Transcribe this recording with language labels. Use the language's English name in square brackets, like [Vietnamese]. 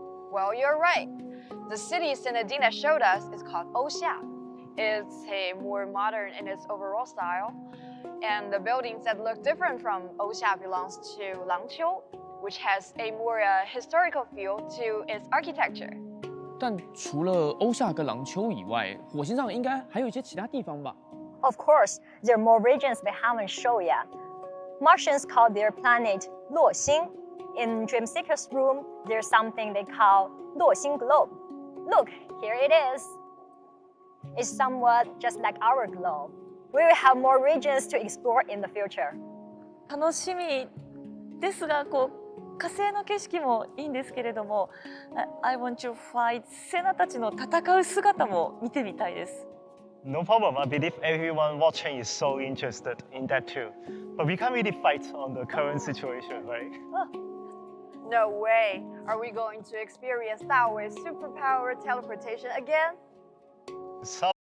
[English] Well, you're right. The city Senadina showed us is called Oxia. It's more modern in its overall style. And the buildings that look different from Oxia belongs to Langqiu, which has a more historical feel to its architecture. [Chinese] 但除了欧夏跟廊丘以外，火星上应该还有一些其他地方吧？ [English] Of course, there are more regions we haven't shown yet. Martians call their planet 洛星. In Dreamseeker's room, there's something they call 洛星 globe. Look, here it is. It's somewhat just like our globe. We will have more regions to explore in the future. [Japanese] 楽しみ。ですがこう火星の景色もいいんですけれども、 [English] I want to fight [Japanese] セナたちの戦う姿も見てみたいです。 [English] No problem. I believe everyone watching is so interested in that too. But we can't really fight on the current situation, right? No way. Are we going to experience Dawe's superpower teleportation again? So